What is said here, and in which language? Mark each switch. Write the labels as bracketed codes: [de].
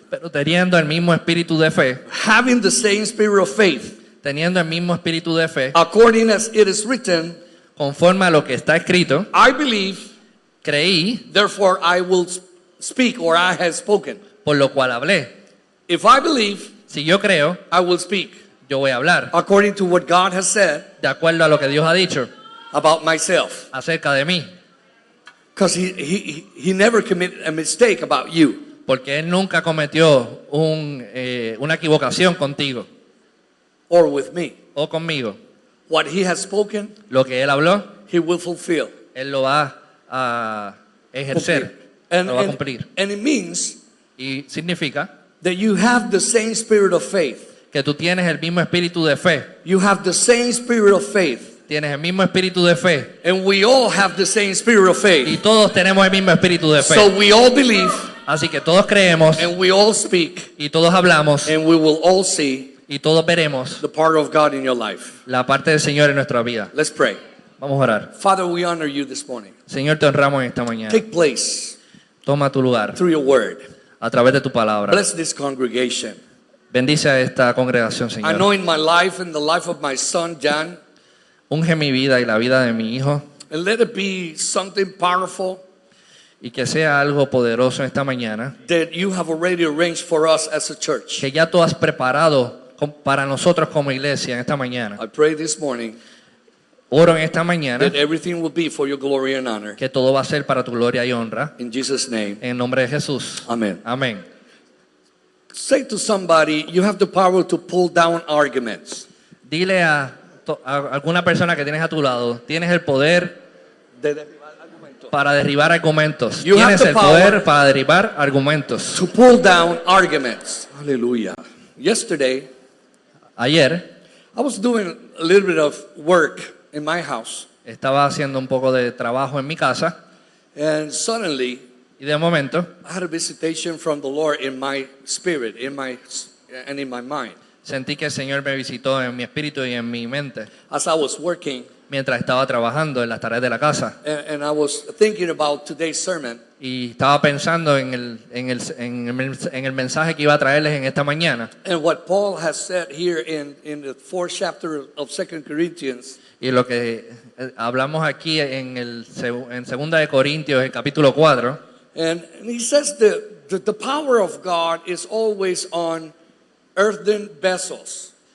[es] pero teniendo el mismo espíritu de fe, [en] Having the same spirit of faith. [es] teniendo el mismo espíritu de fe, [en] According as it is written, [es] conforme a lo que está escrito, [en] I believe, [es] creí, [en] therefore I will speak, or I have spoken. [es] por lo cual hablé. [en] If I believe, [es] Si yo creo, [en] I will speak. [es] yo voy a hablar, [en] According to what God has said [es] de acuerdo a lo que Dios ha dicho [en] about myself. [es] acerca de mí. [en] Because he never committed a mistake about you. [es] Porque Él nunca cometió una equivocación contigo [en] Or with me. [es] o conmigo. [en] What he has spoken, [es] Lo que Él habló, [en] he will fulfill. [es] Él lo va a ejercer, [en] And, [es] lo va a [en] and, [es] cumplir. [en] and it means [es] Y significa [en] that you have the same spirit of faith. [es] que tú tienes el mismo espíritu de fe. [en] You have the same spirit of faith. [es] Tienes el mismo espíritu de fe. [en] And we all have the same spirit of [es] Y [en] faith. [es] todos tenemos el mismo espíritu de fe. [en] So we all believe, [es] Así que todos creemos [en] and we all speak, [es] y todos hablamos [en] and we will all see [es] y todos veremos [en] the part of God in your life. [es] la parte del Señor en nuestra vida. [en] Let's pray. [es] Vamos a orar. [en] Father, we honor you this morning. [es] Señor, te honramos en esta mañana. [en] Take place [es] Toma tu lugar [en] through your word. [es] a través de tu palabra. [en] Bless this congregation. [es] Bendice a esta congregación, [en] I [es] Señor. [en] know in my life and the life of my son, John, [es] Unge mi vida y la vida de mi hijo [en] and let it be something powerful [es] y que sea algo poderoso esta mañana [en] that you have already arranged for us as a church. [es] que ya tú has preparado para nosotros como iglesia en esta mañana. [en] I pray this morning [es] Oro en esta mañana [en] that everything will be for your glory and honor. [es] que todo va a ser para tu gloria y honra. [en] In Jesus' name, [es] En el nombre de Jesús. [en] amen. [es] Amén. [en] Say to somebody, you have the power to pull down arguments. [es] Dile a alguna persona que tienes a tu lado, tienes el poder De derribar argumentos. para derribar argumentos. [en] You have [es] Tienes [en] the [es] el [en] power [es] poder para derribar argumentos. [en] To pull down arguments. Hallelujah. Yesterday, [es] Ayer [en] I was doing a little bit of work in my house, [es] estaba haciendo un poco de trabajo en mi casa [en] and suddenly [es] y de momento [en] I had a visitation from the Lord in my spirit, and in my mind. [es] sentí que el Señor me visitó en mi espíritu y en mi mente [en] As I was working, [es] mientras estaba trabajando en las tareas de la casa. [en] and I was thinking about today's sermon, [es] Y estaba pensando en el mensaje que iba a traerles en esta mañana. [en] and what Paul has said here in the 4th chapter of 2 Corinthians, [es] Y lo que hablamos aquí en Segunda de Corintios, el capítulo 4, [en] and he says the power of God is always on earthen vessels,